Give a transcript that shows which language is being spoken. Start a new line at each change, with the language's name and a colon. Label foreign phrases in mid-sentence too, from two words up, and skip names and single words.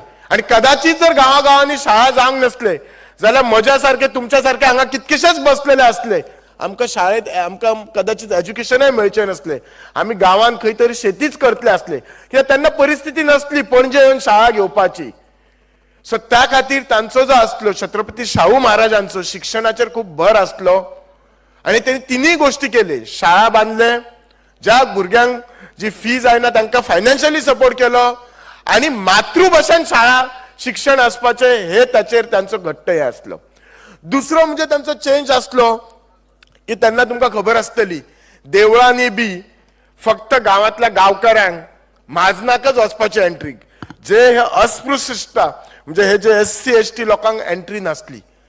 Konkani: आणि कदाचित जर गांवागांवांनी शाळा जावंक नसले जाल्यार म्हज्या सारखे तुमच्या सारखे हांगा कितकेशेच बसलेले असले, आमकां शाळेत आमकां कदाचित एज्युकेशनय मेळचें नसलें. आमी गांवांत खंय तरी शेतीच करतले असले, कित्याक तेन्ना परिस्थिती नसली पणजे येवन शाळा घेवपाची. सो त्या खातीर तांचो जो आसलो छत्रपती शाहू महाराजांचो शिक्षणाचेर खूप भर आसलो.
Marathi: आणि त्यांनी तिन्ही गोष्टी केले.
Konkani: शाळा बांधले, ज्या भुरग्यांक जी फी जायना तांकां
English: financially support
Konkani: केलो, आणि मातृभाषेन शाळा शिक्षण आसपाचे हे ताचेर तांचो घट्ट हे आसलो. दुसरो म्हणजे तांचो चेंज आसलो की तेन्ना तुमकां खबर आसतली देवळांनी बी फक्त गांवांतल्या गांवकारांक म्हाजनाकच वचपाची एंट्री, जे हे अस्पृश्यता म्हणजे हे जे SC ST लोकांक एंट्री नासली.